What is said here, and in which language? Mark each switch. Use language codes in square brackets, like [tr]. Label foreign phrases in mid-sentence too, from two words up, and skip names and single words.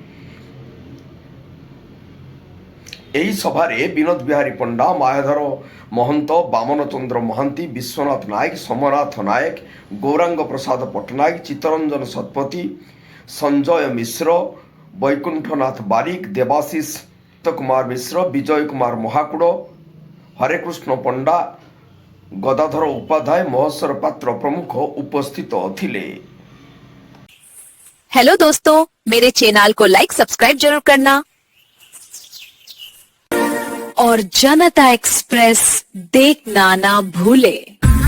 [or] ଏହି ସଭାରେ ବିନୋଦ ବିହାରୀ ପଣ୍ଡା, ମାୟାଧର ମହନ୍ତ, ବାମନ ଚନ୍ଦ୍ର ମହାନ୍ତି, ବିଶ୍ୱନାଥ ନାୟକ, ସମରନାଥ ନାୟକ, ଗୌରାଙ୍ଗ ପ୍ରସାଦ ପଟ୍ଟନାୟକ, ଚିତ୍ତରଞ୍ଜନ ଶତପଥୀ, ସଞ୍ଜୟ ମିଶ୍ର, ବୈକୁଣ୍ଠନାଥ ବାରିକ, ଦେବାଶିଷ କୁମାର ମିଶ୍ର, ବିଜୟ କୁମାର ମହାକୁଡ଼, ହରେକୃଷ୍ଣ ପଣ୍ଡା, ଗଦାଧର ଉପାଧ୍ୟାୟ, ମହେଶ୍ୱର ପାତ୍ର ପ୍ରମୁଖ ଉପସ୍ଥିତ ଥିଲେ। [hi] हेलो दोस्तों, मेरे चैनल को लाइक सब्सक्राइब जरूर करना और जनता एक्सप्रेस देखना ना भूले।